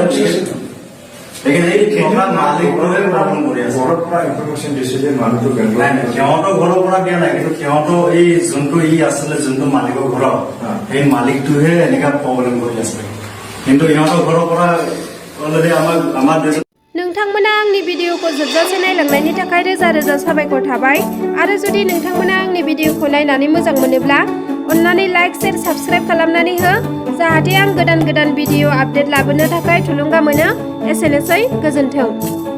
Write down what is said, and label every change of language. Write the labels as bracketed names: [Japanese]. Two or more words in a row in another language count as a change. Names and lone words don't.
[Assamese] সিহঁতৰ ঘৰৰ পৰা দিয়া নাই কিন্তু সিহঁতৰ এই যোনটো ই আছিলে যোনটো মালিকৰ ঘৰৰ সেই মালিকটোহে এনেকা প্ৰব্লেম কৰি আছে কিন্তু সিহঁতৰ ঘৰৰ পৰা অলৰেডি আমাৰ [Bodo] नोंथांमोना आंनि भिडिअखौ जोबजासे नायलांनायनि थाखाय रोजा रोजा साबायखर थाबाय आरो जुदि नोंथांमोना आंनि भिडिअखौ नायनानै मोजां मोनोब्ला अन्नानै [English] like share subscribe [Bodo] खालामनानै हो जाहाथे आं गोदान भिडिअ आपडेट लाबोनो थाखाय थुलुंगा मोनो एसेनोसै गोजोन्थों